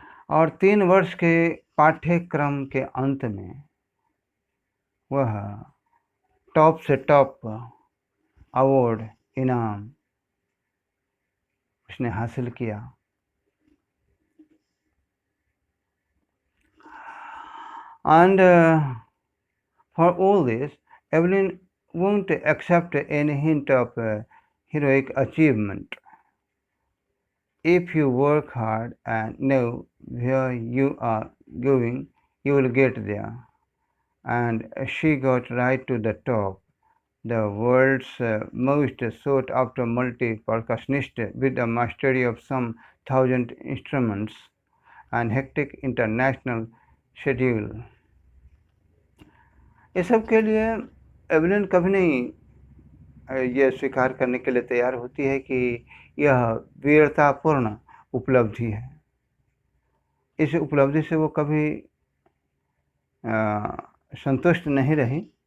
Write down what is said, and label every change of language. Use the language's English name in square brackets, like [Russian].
[Hindi] और 3 वर्ष के पाठ्यक्रम के अंत में वह टॉप से टॉप अवार्ड इनाम उसने हासिल किया। [English] And for all this, Evelyn won't accept any hint of heroic achievement. If you work hard and know where you are going, you will get there. And she got right to the top, the world's most sought after multi-percussionist with a mastery of some 1,000 instruments and hectic international schedule. [Hindi] ये सब के लिए Evelyn कभी नहीं ये स्वीकार करने के लिए तैयार होती है कि यह वीरतापूर्ण उपलब्धि है। इस उपलब्धि से वो कभी संतुष्ट नहीं रही।